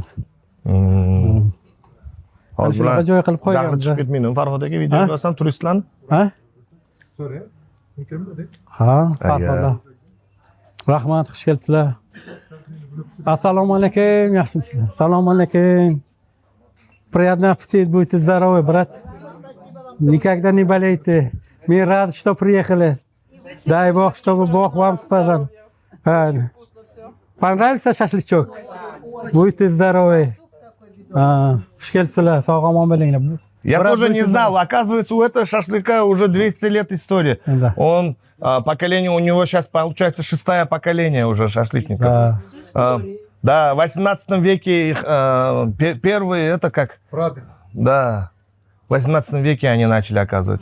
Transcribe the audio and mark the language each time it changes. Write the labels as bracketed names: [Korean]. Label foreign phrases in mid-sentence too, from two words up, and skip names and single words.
[Uzbek] Hozir shunaqa joy qilib qo'yganmiz. Chiqib ketmayman. Farhod aka video yo'qsan turistlarni. Ha? So'ra. Mumkinmi? Ha, Farhodlar. Rahmat, xush kelibsizlar. Assalomu alaykum, yaxshimisizlar? Assalomu alaykum. [Russian] Приятный аппетит, будьте здоровы, брат. Никогда не болейте. Мы рады, что приехали. Дай Бог, чтобы Бог вам спасал. Понравился шашлычок? Будьте здоровы. [Uzbek] Xush kelibsizlar, sog' omon bo'linglar. [Russian] Я тоже не знал. Оказывается, у этого шашлыка уже 200 лет истории. Да. Он, поколение, у него сейчас получается 6-е поколение уже шашлычников. Да, в 18 веке их первые, это как? Правда. Да, в 18 веке они начали, оказывается.